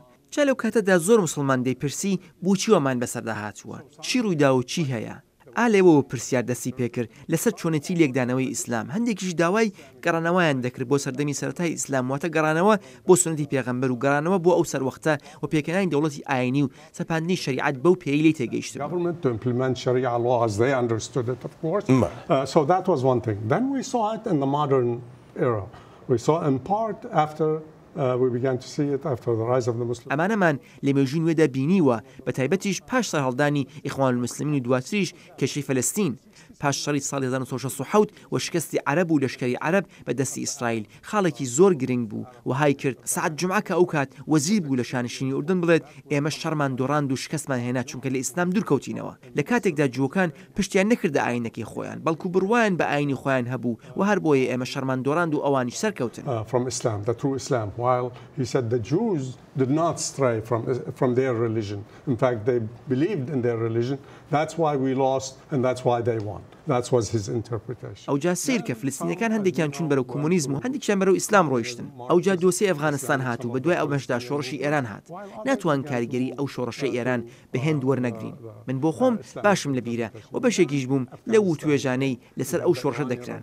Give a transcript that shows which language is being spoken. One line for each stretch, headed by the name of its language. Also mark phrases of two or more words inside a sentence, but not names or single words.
Central Kurdish: چا لەو کاتەدا زۆر مسلمان دەیپرسی بۆچی وەمان بەسەردا هاتووە چی ڕوویدا و چی هەیە ئالێەوە پرسیار دەستی پێکرد لەسەر چۆنەتی لێکدانەوەی ئیسلام هەندێکیش داوای گەڕانەوەیان دەکرد بۆ سەردەمی سەرەتای ئیسلام واتە گەڕانەوە بۆ سنەتی پێغەمبەر و گەڕانەوە بۆ ئەو سەروەختە و پێکەنانی دەوڵەتی ئاینی و سەپاندنی شریعەت بەو پێی لی تێگەیشتن.
English: To implement Sharia law as they understood it, of course. So that was one thing. Then we saw it in the modern era. We saw in part after we began to see it after the rise of the Muslims.
Central Kurdish: ئەمانەمان لە مێژووی نوێدا بینیوە بە تایبەتیش پاش سەرهەڵدانی ئیخوان المسلمین و دواتریش کێشەی فەلەستین پاش شەڕی ساڵی 1960 و شکستی عەرەب و لەشکری عەرەب بە دەستی ئیسرائیل خاڵێکی زۆر گرنگ بوو و های کرد سعد جومعە کە ئەو کات وەزیر بوو لە شانشینی ئوردن بڵێت ئێمە شەڕمان دۆڕاند و شکستمان هێنا چونکە لە ئیسلام دوورکەوتینەوە لە کاتێکدا جووەکان پشتیان نەکردە ئاینەکەی خۆیان بەڵکو بڕوایان بە ئاینی خۆیان هەبوو و هەر بۆیە ئێمە شەڕمان دۆڕاند و ئەوانیش سەرکەوتن.
English: From Islam, the true Islam, while he said the Jews did not stray from their religion. In fact, they believed in their religion. That's why we lost and that's why they won. That was his interpretation.
Central Kurdish: ئەو جا سیر کە فلستینەکان هەندێکیان چوون بەرەو کۆمونیزم و هەندێکیان بەرەو ئیسلام ڕۆیشتن. ئەو جا دۆسی ئەفغانستان هاتوو بە دوای ئەو مەشدا شۆڕشی ئێران هات. ناتوان کاریگەری ئەو شۆڕشەی ئێران بە هێند وەرنەگرین. من بۆ خۆم باشم لە بیرە و بەشێکیش بووم لە وتوێژانەی لەسەر ئەو شۆڕشە دەکران.